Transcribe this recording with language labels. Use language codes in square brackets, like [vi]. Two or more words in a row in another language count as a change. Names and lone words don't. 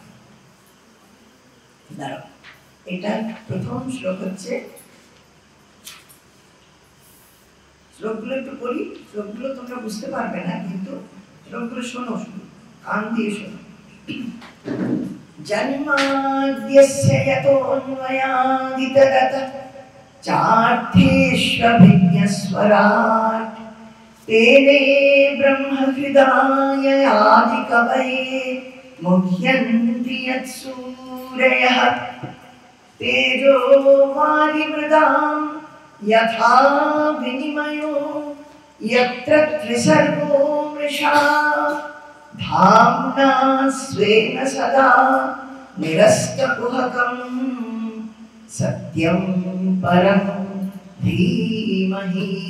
[bn] দাঁড়াও, এটা প্রথম শ্লোক হচ্ছে, শ্লোকগুলো একটু পড়ি, শ্লোকগুলো তোমরা বুঝতে পারবে না, কিন্তু শ্লোকগুলো শোনো, শুধু কান দিয়ে শোনো। [sa] জন্মাদ্যস্য যতোন্ময়াদিতরতঃ চার্থেষ্वभिज्ञस्वराट् तेने ब्रह्महृदाय आदिकवये मुह्यन्ति यत्सूरयः तेजो वारिमृदां यथा विनिमयो यत्र त्रिसर्गो मृषा धाम्ना स्वेन सदा निरस्तकुहकं सत्यं परं धीमहि।